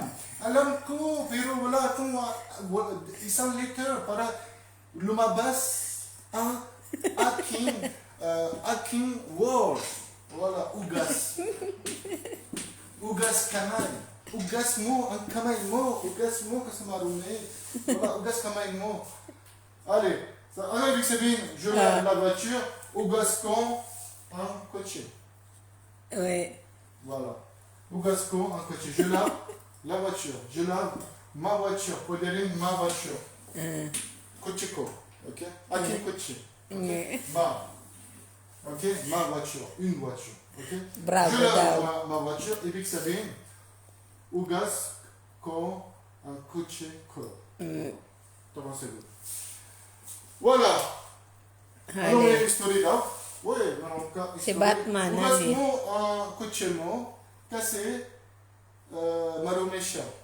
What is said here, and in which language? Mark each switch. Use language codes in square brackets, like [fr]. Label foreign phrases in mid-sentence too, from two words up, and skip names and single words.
[tl] Alam ko, pero wala itong isang letter para lumabas ang aking word. Wala, ugas. Ugas kamay. Ugas mo ang kamay mo. Ugas mo kasi marunong. Wala, ugas kamay mo. Allez, ano ibig sabihin? [fr] Je lave la voiture, [tl] ugas ko ang kotse. Uy. Voilà. Ugas ko ang kotse. [fr] Je lave la voiture. Je lave ma voiture. [tl] Pwede rin [fr] ma voiture. [tl] Kotse ko. Ok? Aking kotse. Ok? Ma. [fr] Ok? Ma voiture. Une voiture. Ok? Bravo Je lave [tl] daw. [fr] ma voiture. [tl] Ibig sabihin, ugas ko ang kotse ko. Tama sagot. Voilà. Ano may history daw? Oui, meron ka history. Si Batman, Ugas ano mo ang kotse mo kasi marumi siya.